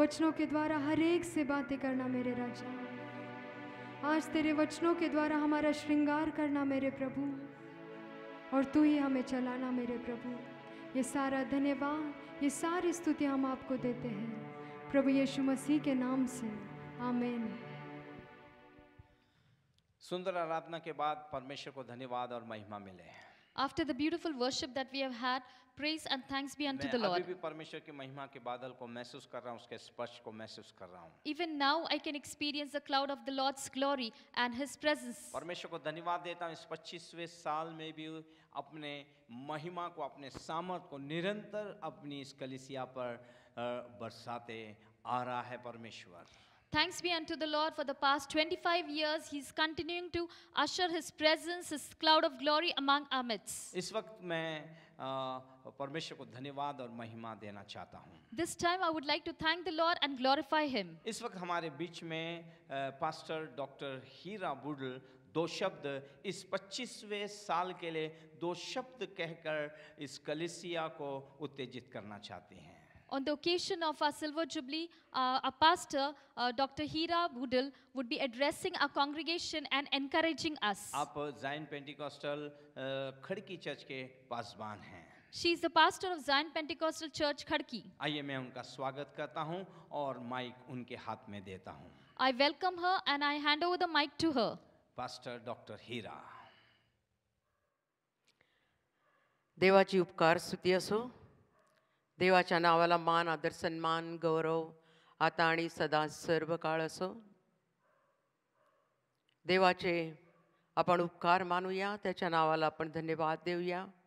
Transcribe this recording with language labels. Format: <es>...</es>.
<hi>वचनों के द्वारा हर एक से बातें करना मेरे राजा. आज तेरे वचनों के द्वारा हमारा श्रृंगार करना मेरे प्रभु, और तू ही हमें चलाना मेरे प्रभु. ये सारा धन्यवाद, ये सारी स्तुति हम आपको देते हैं प्रभु यीशु मसीह के नाम से. आमीन. सुंदर आराधना के बाद परमेश्वर को धन्यवाद और महिमा मिले.</hi> <en>After the beautiful worship that we have had, praise and thanks be unto the</en> <hi>मैं अभी</hi> <en>Lord.</en> <hi>भी परमेश्वर की महिमा के बादल को महसूस कर रहा हूँ, उसके स्पर्श को महसूस कर रहा हूँ.</hi> <en>Even now I can experience the cloud of the Lord's glory and His presence.</en> <hi>परमेश्वर को धन्यवाद देता हूँ इस 25वें साल में भी अपने महिमा को, अपने सामर्थ को निरंतर अपनी इस कलीसिया पर बरसाते आ रहा है परमेश्वर.</hi> <en>Thanks be unto the Lord for the past 25 years. He's continuing to usher His presence, His cloud of glory among our midst.</en> <hi>इस वक्त मैं परमेश्वर को धन्यवाद और महिमा देना चाहता हूँ.</hi> <en>This time I would like to thank the Lord and glorify Him.</en> <hi>इस वक्त हमारे बीच में पास्टर डॉक्टर हीरा बुडल दो शब्द इस 25वें साल के लिए दो शब्द कहकर इस कलीसिया को उत्तेजित करना चाहते हैं.</hi> <en>On the occasion of our Silver Jubilee, our pastor, Dr. Hira Budal, would be addressing our congregation and encouraging us.</en> <hi>आप ज़ायन पेंटिकॉस्टल खड़की चर्च के पासबान हैं.</hi> <en>She is the pastor of Zion Pentecostal Church, Khadki.</en> <hi>आइए मैं उनका स्वागत करता हूं और माइक उनके हाथ में देता हूं.</hi> <en>I welcome her and I hand over the mic to her.</en> <hi>Pastor doctor हीरा.</hi> <mr>देवाची उपकार स्तुती असो. देवाच्या नावाला मान, आदर, सन्मान, गौरव आता आणि सदा सर्व काळ असो. देवाचे आपण उपकार मानूया, त्याच्या नावाला आपण धन्यवाद देऊया.</mr>